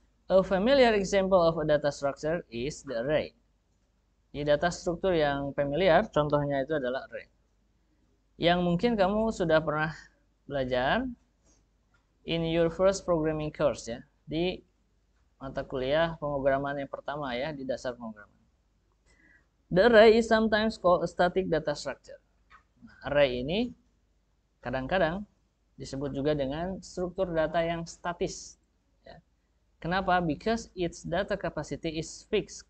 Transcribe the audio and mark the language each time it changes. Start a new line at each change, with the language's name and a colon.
English: A familiar example of a data structure is the array.
Indonesian: Di data struktur yang familiar, contohnya itu adalah array. Yang mungkin kamu sudah pernah belajar
English: in your first programming course
Indonesian: ya, di mata kuliah pemrograman yang pertama ya, di dasar pemrograman.
English: The array is sometimes called a static data structure.
Indonesian: Nah, array ini kadang-kadang disebut juga dengan struktur data yang statis. Ya. Kenapa?
English: Because its data capacity is fixed.